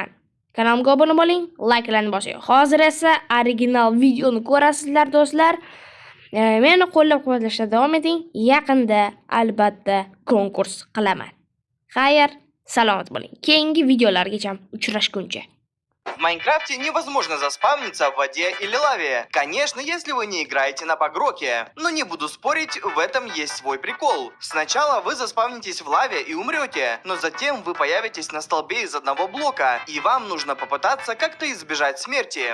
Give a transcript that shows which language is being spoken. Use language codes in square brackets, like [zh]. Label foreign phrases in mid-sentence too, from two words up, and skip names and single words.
[uz] Kanalimga obuna bo'ling, likelarni bosing. Hozir esa original videoni ko'rasizlar do'stlar. Meni qo'llab-quvvatlashda davom eting. Yaqinda albatta konkurs qilaman. Xayr, salomat bo'ling. Keyingi videolargacha uchrashguncha. [ru] В Майнкрафте невозможно заспавниться в воде или лаве. Конечно, если вы не играете на Багроке. Но не буду спорить, в этом есть свой прикол. Сначала вы заспавнитесь в лаве и умрете, но затем вы появитесь на столбе из одного блока, и вам нужно попытаться как-то избежать смерти.